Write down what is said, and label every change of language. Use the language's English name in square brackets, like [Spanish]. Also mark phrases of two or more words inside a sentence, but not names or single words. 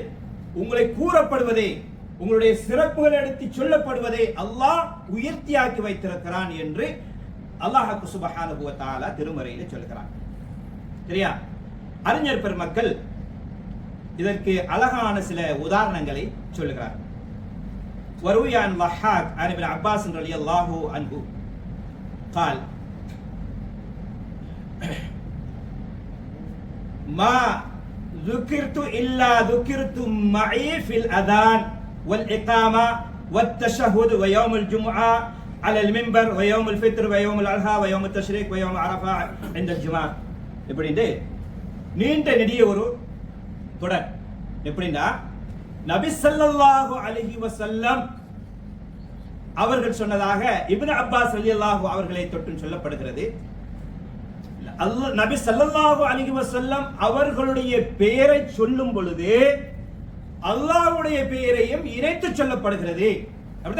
[Tamil] உங்களை கூறப்படுவதே, உங்களுடைய சிறப்புகள் எடுத்து சொல்லப்படுவதை அல்லாஹ் உயர்த்தியாக்கி வைத்திருக்கிறான் என்று [Arabic] الله سبحانه و تعالى [Tamil] திருமறையிலே சொல்கிறான். சரியா? அறிஞர் பெருமக்கள் இதற்கு அழகான சில உதாரணங்களை சொல்லுகிறார். [Arabic] وروى الحاكم عن ابن عباس رضي الله عنه قال ما ذكرت إلا ذكرت معي في الأذان والإقامة والتشهد ويوم الجمعة على المنبر ويوم الفطر ويوم الأضحى ويوم التشريق ويوم عرفة عند الجمعة. [Tamil] எப்படின்னு நீண்ட நெடிய ஒரு தொடர். எப்படின்னா நபி [Arabic] صلى الله عليه وسلم [Tamil] அவர்கள் சொன்னதாக இப்னு அப்பாஸ் ரலியல்லாஹு அவர்களை தொட்டு சொல்லப்படுகிறது. நபி [Arabic] صلى الله عليه وسلم [Tamil] அவர்களுடைய பெயரை சொல்லும் பொழுது அல்லாஹ்வுடைய பெயரையும் இணைத்து சொல்லப்படுகிறது.